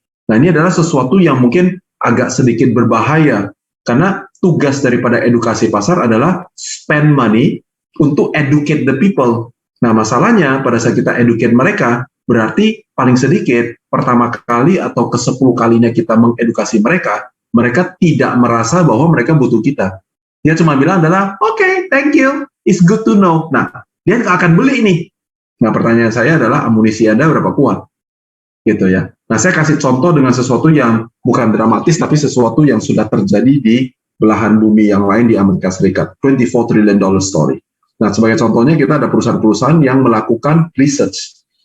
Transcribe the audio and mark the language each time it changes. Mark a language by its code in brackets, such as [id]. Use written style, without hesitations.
[id] Nah ini adalah sesuatu yang mungkin agak sedikit berbahaya, karena tugas daripada edukasi pasar adalah [en] spend money [id] untuk [en] educate the people. [id] Nah, masalahnya pada saat kita educate mereka, berarti paling sedikit pertama kali atau ke-10 kalinya kita mengedukasi mereka, mereka tidak merasa bahwa mereka butuh kita. Dia cuma bilang adalah, [en] okay, thank you, it's good to know. [id] Nah, dia nggak akan beli ini. Nah, pertanyaan saya adalah amunisi Anda berapa kuat? Gitu ya. Nah, saya kasih contoh dengan sesuatu yang bukan dramatis, tapi sesuatu yang sudah terjadi di belahan bumi yang lain di Amerika Serikat. [en] $24 trillion story. [id] Nah, sebagai contohnya kita ada perusahaan-perusahaan yang melakukan research.